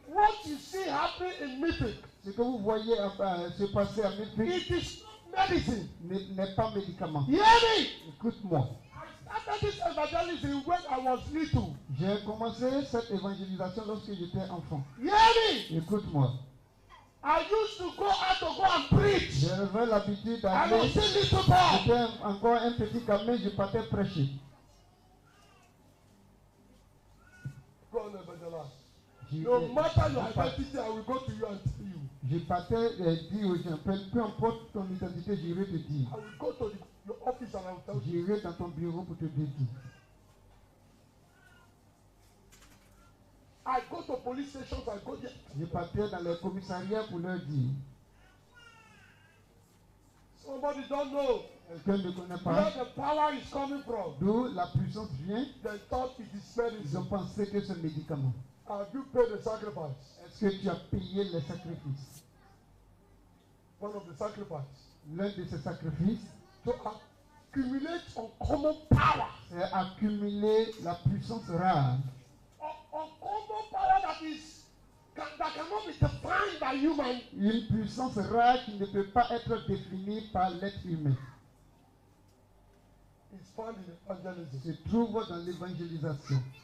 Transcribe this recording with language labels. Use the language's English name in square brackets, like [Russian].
[English] What you see happening in Mythic. [French] ce que vous voyez se passer à Memphis [English] It is not medicine. [French] n'est pas médicament. [English] Hear me. [French] Écoute-moi, [English] I started this evangelism when I was little. [French] j'ai commencé cette évangélisation lorsque j'étais enfant. [English] Hear me. [French] Écoute-moi, [English] I used to go out to go and preach. [French] j'avais l'habitude [English] I [French] d'aller, [English] was still little boy. [French] j'étais encore un petit gamin, je partais prêcher. [English] Go on, evangelize. [French] Je, [English] No matter your [French] je par- [English] identity, I will go to you and tell you. [French] je partais dire aux gens, peu importe ton identité, j'irai te dire. [English] I will go to your office and I will tell you. [French] J'irai dans ton bureau pour te dire. [English] I go to police stations, I go there. [French] Je partais dans les commissariats pour leur dire. [English] Somebody don't know [French] Quelqu'un ne connaît [English] where [French] pas [English] the power is coming from. [French] d'où la puissance vient. [English] They thought it is [French] Ils ont [English] medicine. [French] pensé que c'est un médicament. [English] Have you paid the sacrifice? [French] Est-ce que tu as payé les sacrifices? [English] One of the sacrifices. [French] L'un de ces sacrifices, [English] To accumulate uncommon power. [French] c'est accumuler la puissance rare. [English] Uncommon power that cannot be defined by human. [French] Une puissance rare qui ne peut pas être définie par l'être humain. [English] Is found in evangelism. [French] Se trouve dans l'évangélisation.